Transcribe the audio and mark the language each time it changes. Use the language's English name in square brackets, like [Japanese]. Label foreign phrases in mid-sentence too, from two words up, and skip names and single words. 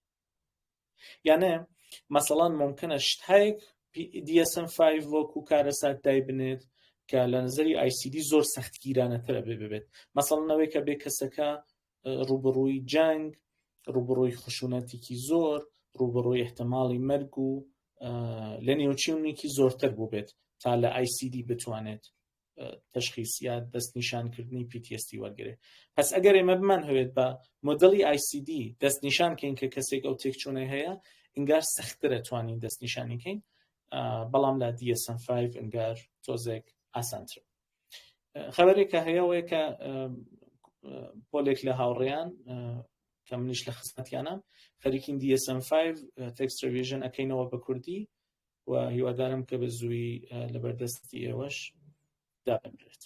[Central Kurdish] یانە مەسەڵەن ممکنە شتایەک DSM-5 وەکو کارەسات دای بنێت کە لە نظری ICD زۆر سەختگیرانەترە ببێت. مەسەڵەن ئەوەی کە بێ کەسەکە ڕوبەڕووی جەنگ، ڕوبەڕووی خشونەتێکی زۆر، ڕوبەڕووی احتمالی مەرگ و لە نێوچیونێکی زۆرتر بوو بێت تا لە ICD بتوانێت تشخیص یا دەستنیشانکردنی PTSD وەرگێت. پس ئەگەر ئێمە بمان هەوێت بە مۆدەڵی ICD دەستنیشانکەین کە کەسێک ئەو تێکچوونەی هەیە ئینگار سەخترە توانین دەستنیشانیکەین، بەڵام لە DSM-5 ئینگار تۆزێک ئاسانترە. خەبەرێکە هەیەوەیە کە پۆلێک لە هاوڕێیان کە منیش لە خزمەتیانم خەریکین DSM-5 [English] text revision [Central Kurdish] ئەکەینەوە بە کوردی و هیوادارم کە بە زووی لەبەردەستی ئێوەش دابنرێت.